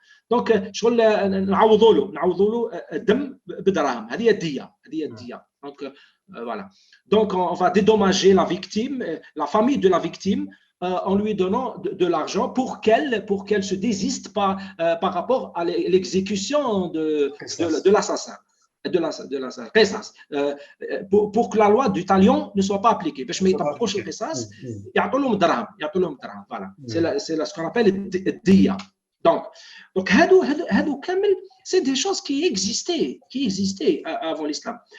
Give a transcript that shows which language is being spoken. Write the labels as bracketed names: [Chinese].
[Arabic] Donc شغل نعوضوا له الدم بدراهم هذه الدية [French] donc voilà. Donc, on va dédommager la victime, la famille de la victime, en lui donnant de l'argent pour qu'elle se désiste par rapport à l'exécution de l'assassin. qisas. Pour que la loi du talion ne soit pas appliquée. [Arabic] باش ما يطبقوش القصاص يعطوا لهم الدرهم voilà. [French] C'est ce qu'on appelle الدية. Donc [Arabic] هادو كامل [French] c'est des choses qui existaient avant l'islam.